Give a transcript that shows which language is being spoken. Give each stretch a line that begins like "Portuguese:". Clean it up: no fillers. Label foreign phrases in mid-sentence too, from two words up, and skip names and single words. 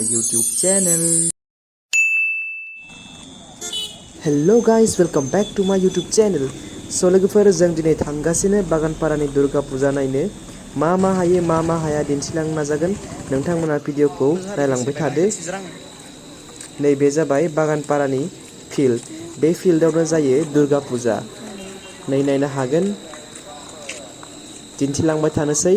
English: YouTube channel. Hello guys, welcome back to my YouTube channel.
Bodo: So लोगोफोर जों दिनै थांगासिनो बागानपारानि दुर्गा पुजा नायनो मा हायो मा हाया दिन्थिलांनो नाजागोन नोंथांमोना भिडिअखौ नायलांबाय थादो। नैबे जाबाय बागानपारानि फिल्ड। बे फिल्डआवनो जायो दुर्गा पुजा। नै नायनो हागोन दिन्थिलांबाय थानोसै।